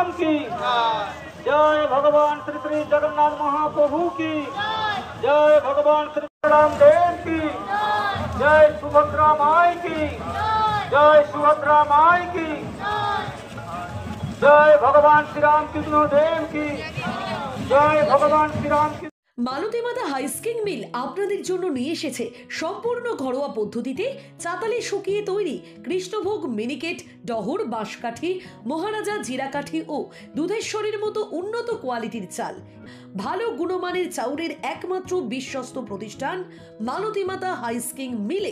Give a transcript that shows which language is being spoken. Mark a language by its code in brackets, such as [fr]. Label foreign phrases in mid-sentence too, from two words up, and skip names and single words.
[hi] की जय भगवान श्री श्री जगन्नाथ महाप्रभु की जय भगवान श्री रामदेव की जय सुभद्रा माई की जय सुभद्रा माई की जय भगवान श्री राम कृष्ण देव की जय भगवान श्री राम की। [bn] মালতী মাতা হাইস্কিং মিল আপনাদের জন্য নিয়ে এসেছে সম্পূর্ণ ঘরোয়া পদ্ধতিতে চাতালে শুকিয়ে তৈরি কৃষ্ণভোগ মিনিকেট, ডহর, বাঁশকাঠি, মহারাজা জিরাকাঠি ও দুধেশ্বরীর মতো উন্নত কোয়ালিটির চাল। ভালো গুণমানের চাউলের একমাত্র বিশ্বস্ত প্রতিষ্ঠান মালতী মাতা হাইস্কিং মিলে।